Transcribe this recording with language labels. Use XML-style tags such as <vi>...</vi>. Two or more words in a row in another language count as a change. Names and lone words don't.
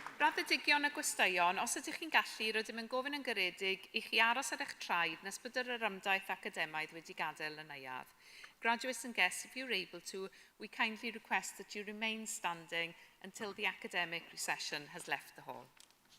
<cy>Graddedigion a gwesteion, os ydych chi'n gallu, rydym yn gofyn yn garedig i chi aros ar eich traed nes bod yr yrymdaeth academaidd wedi gadael yn neuad.</cy> <en>Graduates and guests, if you're able to, we kindly request that you remain standing until the academic recession has left the hall.</en>